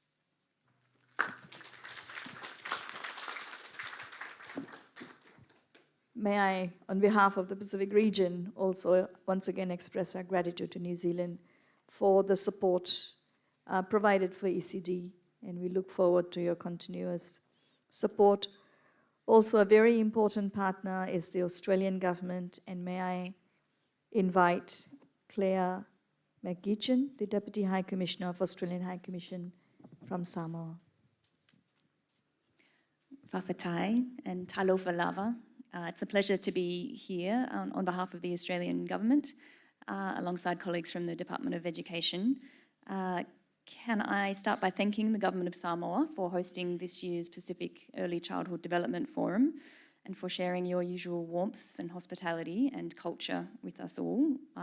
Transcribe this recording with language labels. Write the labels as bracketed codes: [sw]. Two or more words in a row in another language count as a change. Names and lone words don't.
[en] May I, on behalf of the Pacific region, also once again express our gratitude to New Zealand for the support provided for ECD, and we look forward to your continuous support. Also, a very important partner is the Australian government, and may I invite Claire McGeechan, the Deputy High Commissioner of Australian High Commission from Samoa. [sm] Whawhatai and talofa lava. [en] It's a pleasure to be here on behalf of the Australian Government, alongside colleagues from the Department of Education. Can I start by thanking the Government of Samoa for hosting this year's Pacific Early Childhood Development Forum and for sharing your usual warmth and hospitality and culture with us all.